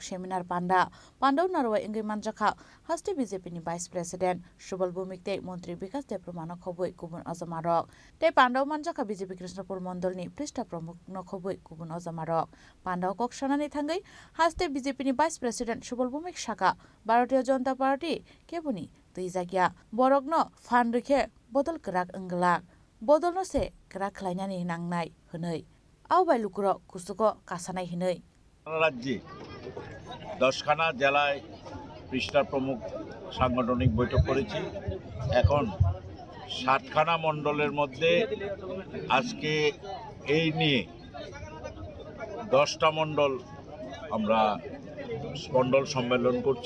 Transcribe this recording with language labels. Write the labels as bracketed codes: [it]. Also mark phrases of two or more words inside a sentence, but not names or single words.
[trp] सेमिनार पान्दाव नारवाय इंगै मानजाका हास्ते बीजेपीनि [en] vice president [trp] सुबल भूमिकतै मन्त्री विकास देबबर्मा खबै गुबुन अजमारक तै पान्दाव मानजाका बीजेपी कृष्णपुर मण्डलनि पृष्ठा प्रमुख नखबै गुबुन अजमारक पान्दाव कक्सानानि थांगै हास्ते बीजेपीनि [en] vice president [trp] सुबल भूमिक शाखा भारतीय जनता पार्टी केबुनि दैजागिया बरकनो फान रखे बदल कराक अंगलाक बदलनो से कराक खलायनानै नांनाय हनै आवबाय लुकुर कुसुको कासानाय हनै। [bn] রাজ্যে 10খানা জেলায় পৃষ্ঠা প্রমুখ সাংগঠনিক বৈঠক করেছি। এখন 7খানা মণ্ডলের মধ্যে আজকে এই নিয়ে 10টা মণ্ডল আমরা মণ্ডল সম্মেলন করছি।